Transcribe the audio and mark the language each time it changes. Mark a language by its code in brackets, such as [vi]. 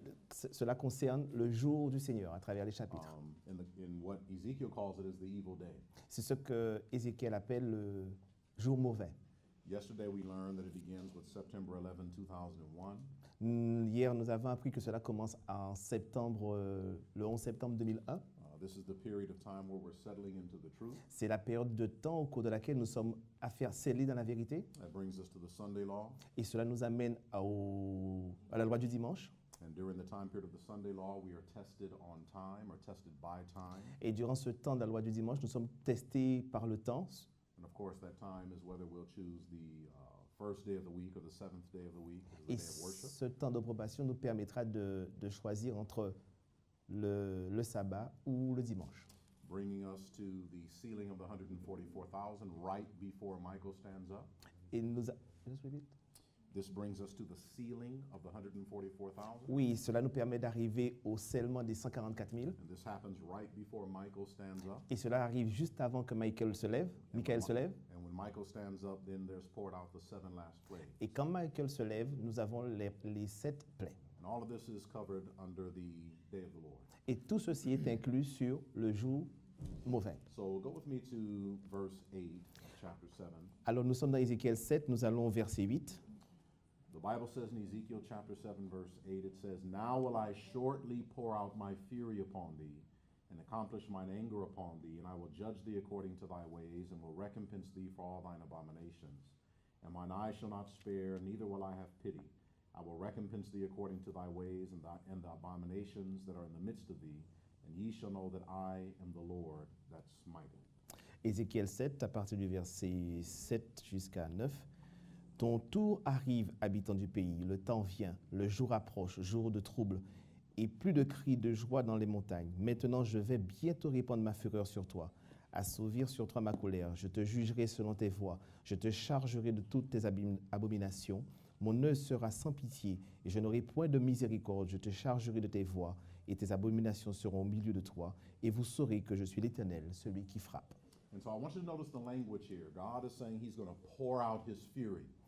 [fr] Cela concerne le jour du Seigneur à travers les chapitres. [en] In what Ezekiel calls it is the evil day. [fr] C'est ce que Ézéchiel appelle le jour mauvais. [en] Yesterday we learned that it begins with September 11, 2001. [fr] Hier, nous avons appris que cela commence en septembre, le 11 septembre 2001. [en] This is the period of time where we're settling into the truth. [fr] C'est la période de temps au cours de laquelle nous sommes à faire sceller dans la vérité. [en] That brings us to the Sunday law. [fr] Et cela nous amène à la loi du dimanche. [en] And during the time period of the Sunday law, we are tested on time or tested by time. [fr] Et durant ce temps de la loi du dimanche, nous sommes testés par le temps. [en] And of course, that time is whether we'll choose the first day of the week or the seventh day of the week as the [fr] Et [en] day of worship. [fr] ce temps d'approbation nous permettra de choisir entre le sabbat ou le dimanche. [en] Bringing us to the sealing of the 144,000 right before Michael stands up. [fr] Et nous [en] Just repeat. This brings us to the sealing of the 144,000. [fr] Oui, cela nous permet d'arriver au scellement des 144 000. [en] And this happens right before Michael stands up. [fr] Et cela arrive juste avant que Michael se lève. [en] And when Michael stands up, then there's poured out the 7 last plagues. [fr] Et quand Michael se lève, nous avons les 7 plaies. [en] And all of this is covered under the day of the Lord. [fr] Et tout ceci est inclus sur le jour mauvais. [en] So go with me to verse 8, chapter 7. [fr] Alors nous sommes dans Ézéchiel 7, nous allons au verset 8. [en] The Bible says in Ezekiel chapter 7, verse 8, it says, Now will I shortly pour out my fury upon thee, and accomplish mine anger upon thee, and I will judge thee according to thy ways, and will recompense thee for all thine abominations. And mine eye shall not spare, neither will I have pity. I will recompense thee according to thy ways, and the abominations that are in the midst of thee, and ye shall know that I am the Lord that smiteth. [fr] Ézéchiel 7, à partir du verset 7 jusqu'à 9. Ton tour arrive, habitant du pays, le temps vient, le jour approche, jour de trouble, et plus de cris de joie dans les montagnes. Maintenant, je vais bientôt répandre ma fureur sur toi, assouvir sur toi ma colère. Je te jugerai selon tes voies, je te chargerai de toutes tes abominations. Mon œil sera sans pitié, et je n'aurai point de miséricorde. Je te chargerai de tes voies, et tes abominations seront au milieu de toi, et vous saurez que je suis l'Éternel, celui qui frappe. [en] And so I want you to notice the language here. God is saying he's going to pour out his fury.